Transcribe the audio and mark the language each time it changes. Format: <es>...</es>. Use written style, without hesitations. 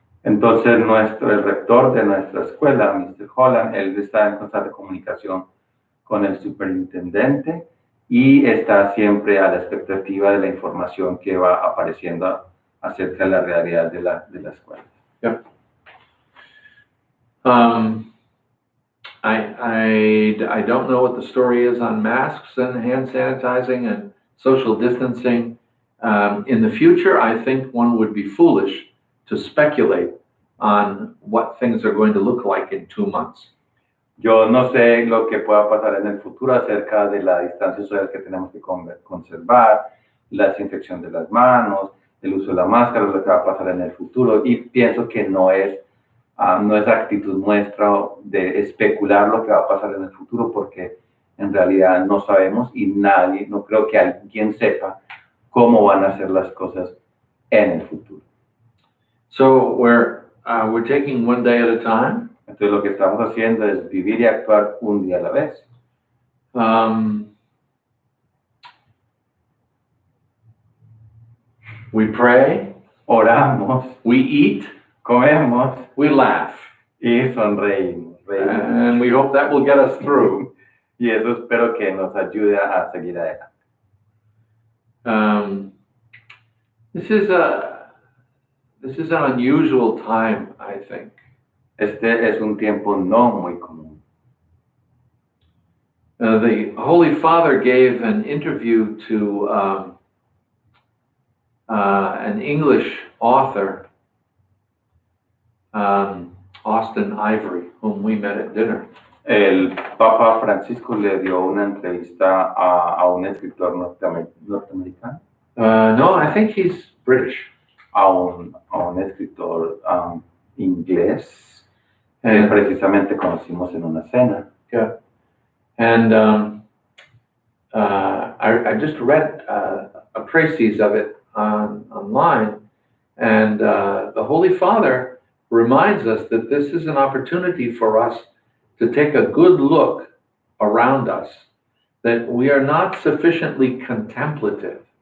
<es>Entonces, el rector de nuestra escuela, Mr. Holland, él está en constante comunicación con el superintendente y está siempre a la expectativa de la información que va apareciendo acerca de la realidad de la escuela.</es> <en>Yep. I don't know what the story is on masks and hand sanitizing and social distancing. In the future, I think one would be foolish to speculate on what things are going to look like in 2 months.</en> <es>Yo no sé lo que pueda pasar en el futuro acerca de la distancia social que tenemos que conservar, la desinfección de las manos, el uso de la máscara, lo que va a pasar en el futuro. Y pienso que no es actitud nuestra de especular lo que va a pasar en el futuro, porque en realidad no sabemos y no creo que alguien sepa cómo van a ser las cosas en el futuro.</es> <en>So we're taking one day at a time.</en> <es>Entonces lo que estamos haciendo es vivir y actuar un día a la vez.</es> <en>We pray,</en> <es>oramos,</es> <en>we eat,</en> <es>comemos</es> <en>we laugh,</en> <es>y sonreímos.</es> <en>and we hope that will get us through.</en> <es>Y eso espero que nos ayude a seguir adelante.</es> <en>This is an unusual time, I think.</en> <es>Este es un tiempo no muy común.</es> <en>The Holy Father gave an interview to an English author, Austin Ivory, whom we met at dinner.</en> <es>El Papa Francisco le dio una entrevista a un escritor norteamericano.</es> <en>No, I think he's British.</en> <es>A un escritor inglés que precisamente conocimos en una cena.</es> <en>Yeah. And I just read a précis of it online, and the Holy Father reminds us that this is an opportunity for us to take a good look around us, that we are not sufficiently contemplative.</en>